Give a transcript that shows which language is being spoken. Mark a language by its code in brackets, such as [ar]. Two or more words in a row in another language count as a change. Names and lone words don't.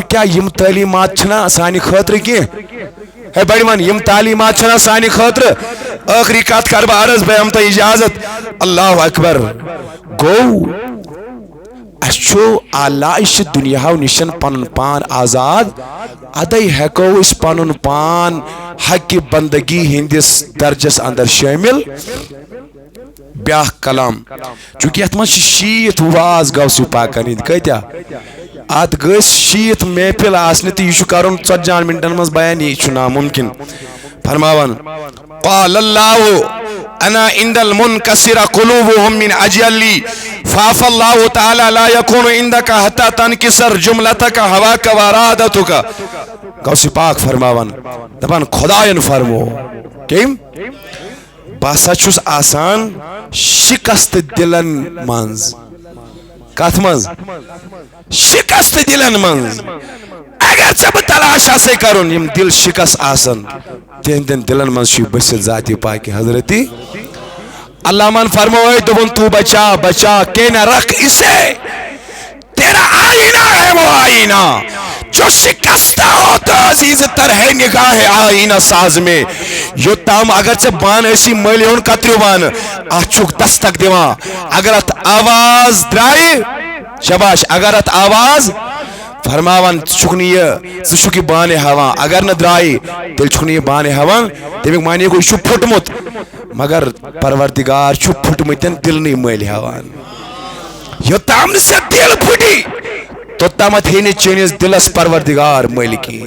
[ks] کیا یِم تعلیٖمات چھِنا سانہِ خٲطرٕ کینٛہہ ہے بڑِ ون یِم تعلیٖمات چھِنا سانہِ خٲطرٕ ٲخری کتھ کرٕ بہٕ عرض بہٕ ہٮ۪مہٕ تۄہہِ اجازت [ar] اللہ اکبر [ks] گوٚو اَسہِ چھُ آلایش دُنیاہو نِش پنُن پان آزاد ادے ہٮ۪کو أسۍ پنُن پان حقہِ بندگی ہٕنٛدِس درجس اندر شٲمِل بیاکھ کلام چوٗنٛکہِ یتھ منٛز چھِ 60 واز غوث پاکن ہٕنٛدۍ کۭتیاہ اتھ گٔژھۍ 60 محفِل آسنہِ تہٕ یہِ چھُ کرُن 40 منٹن منٛز بیان یہِ چھُ نامُمکِن فرماوان [ar] قال اللہ انا عند المنكسر قلوبهم من اجلي فعفى الله تعالى لا يكون عندك حتى تنكسر جملتك هواك وارادتك [ks] غوث پاک فرماوان دپان خداین فرمو کٔمۍ بہٕ ہسا چھُس آسان شکست دلن منٛز کتھ منٛز شکست دلن منٛز اگر ژےٚ بہٕ تلاش آسے کرُن یِم دل شکست آسن تِہنٛدٮ۪ن دلن منٛز چھُ بٔسِتھ ذاتِ پاکہِ حضرتی علامہ فرموے دوٚپُن [ur] تو بچا بچا کہ نہ رکھ اسے تیرا آئینہ ہے وہ آئینہ جو شکستہ ہو تو عزیز تر ہے نگاہ آئینہ ساز میں [ks] یوتام اگر ژےٚ بانہٕ ٲسی مٔلۍ ہُنٛد کتریو بانہٕ اتھ چھُکھ دستک دِوان اگر اتھ آواز درٛایہِ شاباش اگر اتھ آواز فرماوان ژٕ چھُکھ نہٕ یہِ بانہٕ ہٮ۪وان اگر نہٕ درٛایہِ تیٚلہِ چھُکھ نہٕ یہِ بانہٕ ہٮ۪وان تمیُک معنے گوٚو یہِ چھُ پھُٹمُت مگر پروردگار چھُ پھُٹمٕتٮ۪ن دِلنٕے مٔلۍ ہٮ۪وان یوٚتام نہٕ ژےٚ دِل پھُٹی توٚتامتھ ہیٚیہِ نہٕ چٲنِس دِلس پروردگار مٔلۍ کِہیٖنۍ